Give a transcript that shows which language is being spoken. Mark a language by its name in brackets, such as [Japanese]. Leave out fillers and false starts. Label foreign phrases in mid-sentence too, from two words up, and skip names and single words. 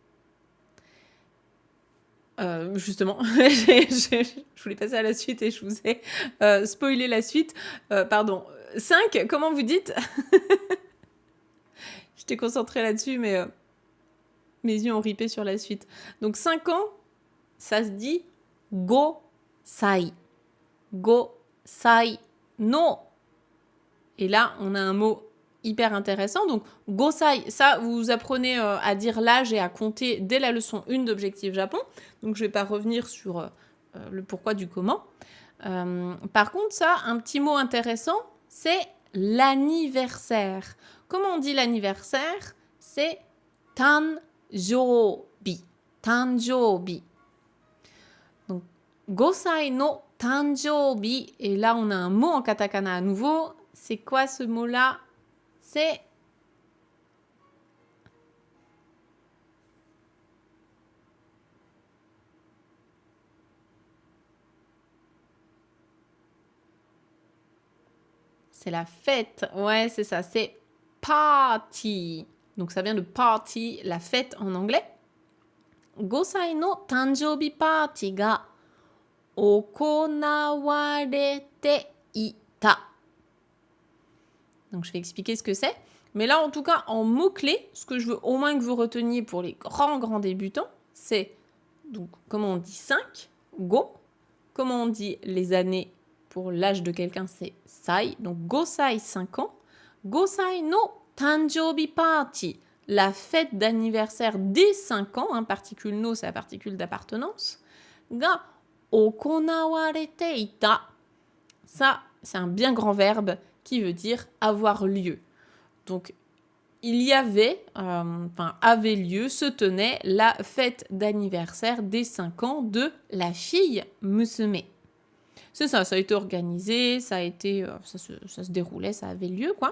[French] Justement, je voulais passer à la suite et je vous ai spoilé la suite. Pardon. 5, comment vous dites? J'étais concentrée là-dessus, mais mes yeux ont ripé sur la suite. Donc 5 ans, ça se dit go-sai. [Japanese] 5歳の. [French] Et là, on a un mot hyper intéressant. Donc, gosai, ça, vous apprenez à dire l'âge et à compter dès la leçon 1 d'Objectif Japon. Donc, je ne vais pas revenir sur le pourquoi du comment. Par contre, ça, un petit mot intéressant, c'est l'anniversaire. comment on dit l'anniversaire? C'est tanjoubi. [Japanese] Tanjoubi. Donc, 5 歳の誕生日. [French] Et là, on a un mot en katakana à nouveau. C'est quoi ce mot-là? C'est la fête. Ouais, c'est ça. C'est party. Donc, ça vient de party, la fête en anglais. [Japanese] 5 歳の誕生日パーティーが行われていた. [French] Donc, je vais expliquer ce que c'est. Mais là, en tout cas, en mots-clés, ce que je veux au moins que vous reteniez pour les grands débutants, c'est, donc, comment on dit 5, go. Comment on dit les années pour l'âge de quelqu'un, c'est sai. Donc, 5 歳, 5 ans. [Japanese] 5 歳の誕生日パーティー. [French] La fête d'anniversaire des 5 ans, hein, particule no, c'est la particule d'appartenance. [Japanese] が行われていた. [French] Ça, c'est un bien grand verbe qui veut dire avoir lieu. Donc, il y avait, avait lieu, se tenait la fête d'anniversaire des 5 ans de la fille musume. C'est ça, ça a été organisé, ça se déroulait, ça avait lieu, quoi.